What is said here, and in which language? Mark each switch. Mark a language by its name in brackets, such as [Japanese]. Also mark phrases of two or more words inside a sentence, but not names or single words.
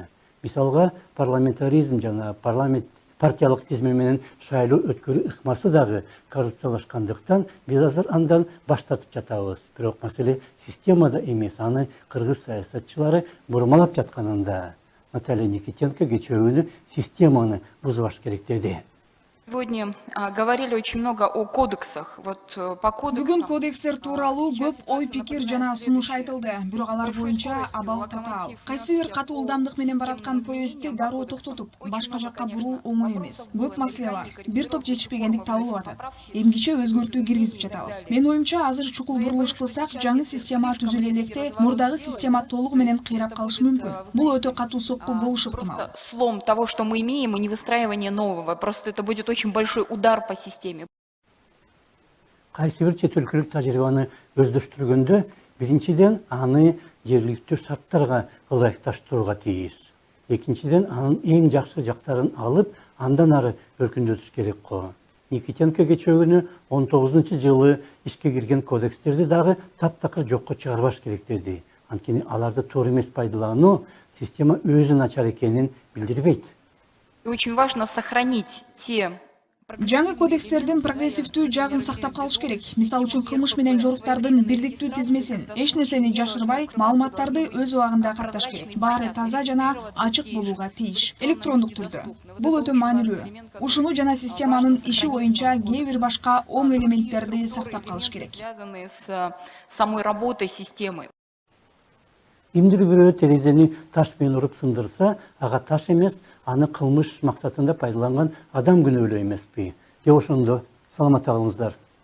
[Kyrgyz] Мисалга, парламентаризм жана партиялык тизме менен шайлоо өткөрүү ыкмасы дагы коррупциялашкандыктан биз азыр андан баш тартып жатабыз. Бирок маселе системада эмес, аны кыргыз саясатчылары бурмалап жатканында. Наталья Никитенко кечээ күнү системаны бузбаш керек деди. [Russian] Сегодня говорили очень много о кодексах. Вот по кодексам. [Kyrgyz] Бүгүн кодекстер тууралуу көп ой пикир жана сунуш айтылды. Бирок алар боюнча абал татаал. Кайсы бир катуу ылдамдык менен бараткан поездди дароо токтотуп, башка жакка буруу оңой эмес. Көп маселе бар. Бир топ жетишпегендик табылып атат. Эмгиче өзгөртүү киргизип жатабыз. Менин оюмча, азыр чукул бурулуш кылсак, жаңы система түзүлө электе мурдагы система толугу менен кыйрап калышы мүмкүн. Бул өтө катуу сокку болушу ыктымал. [Russian] Слом того, что мы имеем, и не выстраивание нового. Просто это будет очень большой удар по системе. [Kyrgyz] Кайсы бир чет өлкөлүк тажрыйбаны өздөштүргөндө, биринчиден аны жергиликтүү шарттарга ылайыкташтырууга тийиш. Экинчиден анын эң жакшы жактарын алып, андан ары өркүндөтүш керек го. Никитенко кечээ күнү 19-жылы ишке кирген кодекстерди дагы таптакыр жокко чыгарбаш керек деди. Анткени аларды туура эмес пайдалануу система өзү начар экенин билдирбейт. [Russian] Очень важно сохранить те. [Kyrgyz] Жаңы кодекстердин прогрессивдүү жагын сактап калыш керек. Мисалы үчүн кылмыш менен жоруктардын бирдиктүү тизмесин, эч нерсени жашырбай, маалыматтарды өз убагында катташ керек. Баары таза жана ачык болууга тийиш. Электрондук түрдө. Бул өтө маанилүү. Ушуну жана системанын иши боюнча кээ бир башка оң элементтерди сактап калыш керек. [Russian] Связанные с самой работой системы. [Kyrgyz] Кимдир бирөө терезени таш менен уруп сындырса, ага таш эмес, аны кылмыш максатында пайдаланган адам күнөөлүү эмеспи? Же ошондо саламатта калыңыздар.